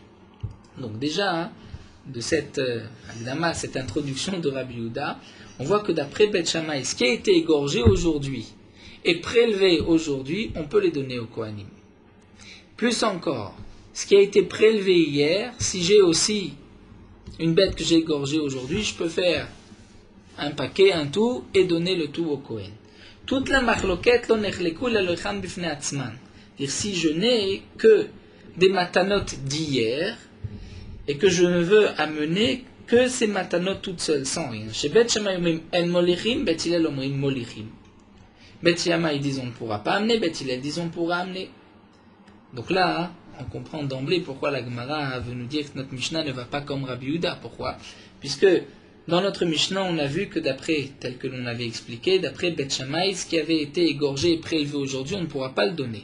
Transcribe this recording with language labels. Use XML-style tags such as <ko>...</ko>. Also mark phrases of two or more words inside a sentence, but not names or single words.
<fr>Donc déjà, de cette introduction de Rabbi Yehuda, on voit que d'après Bet Shammai, ce qui a été égorgé aujourd'hui et prélevé aujourd'hui, on peut les donner au Kohanim. Plus encore, ce qui a été prélevé hier, si j'ai aussi une bête que j'ai égorgée aujourd'hui, je peux faire un paquet, un tout, et donner le tout au Kohen. Toute la marloquette,</fr> <he>לא נחלקו אלא כשהן בפני עצמן.</he> <fr>C'est-à-dire, si je n'ai que des matanot d'hier, et que je ne veux amener que ces matanot toutes seules, sans rien.</fr> <he>Chez בית שמאי אומרים אין מוליכים, בית הלל אומרים מוליכים.</he> <fr>Bet Shammai disent on ne pourra pas amener, Bet Hillel disent on pourra amener. Donc là, on comprend d'emblée pourquoi la Gemara veut nous dire que notre Mishnah ne va pas comme Rabbi Yehuda. Pourquoi? Puisque dans notre Mishnah, on a vu que d'après, tel que l'on avait expliqué, d'après Bet Shammai, ce qui avait été égorgé et prélevé aujourd'hui, on ne pourra pas le donner.</fr>